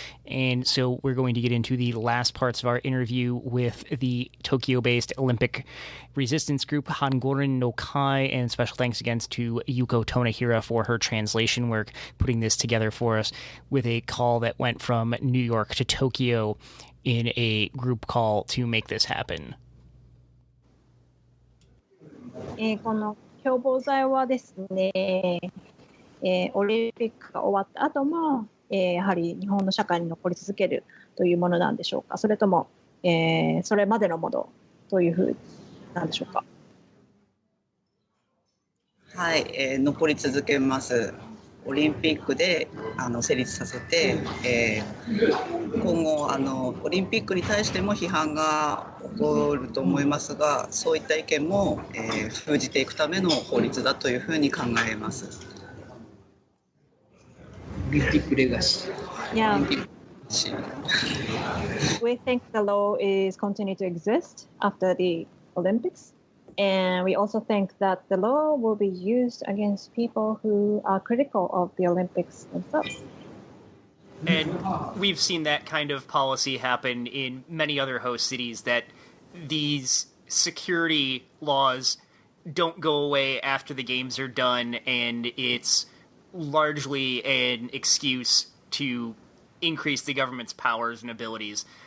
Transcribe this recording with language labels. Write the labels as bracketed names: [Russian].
[English] And so we're going to get into the last parts of our interview with the Tokyo-based Olympic resistance group Hangorin no Kai, and special thanks again to Yuko Tonahira for her translation work, putting this together for us with a call that went from New York to Tokyo in a group call to make this happen. [Japanese] この共謀罪はですね、オリンピックが終わった後も、やはり日本の社会に残り続けるというものなんでしょうか、それとも、それまでのものというふうなんでしょうか。はい、残り続けます。オリンピックで成立させて、今後オリンピックに対しても批判が起こると思いますが、そういった意見も、封じていくための法律だというふうに考えます。オリンピックレガシー。 [English] Yeah. We think the law is continue to exist after the Olympics. And we also think that the law will be used against people who are critical of the Olympics themselves. And we've seen that kind of policy happen in many other host cities, that these security laws don't go away after the games are done, and it's largely an excuse to increase the government's powers and abilities.